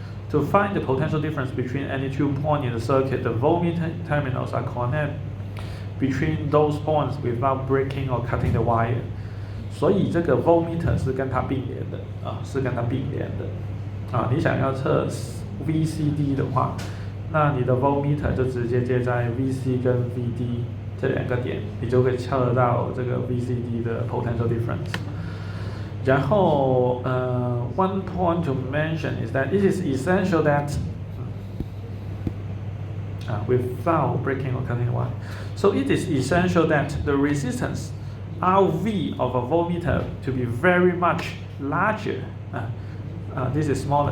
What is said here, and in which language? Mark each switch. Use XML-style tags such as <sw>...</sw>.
<en>To find the potential difference between any 2 points in the circuit, the voltmeter terminals are connected between those points without breaking or cutting the wire.</en> <zh>所以这个 voltmeter 是跟它并联的是跟它并联的你想要测 VCD 的话，那你的 voltmeter 就直接接在 VC 跟 VD 这两个点，你就可以测到这个 VCD 的 potential difference。然后</zh> <en>one point to mention is that it is essential that without breaking or cutting the wire. So it is essential that the resistance RV of a voltmeter to be very much larger. This is smaller.</en>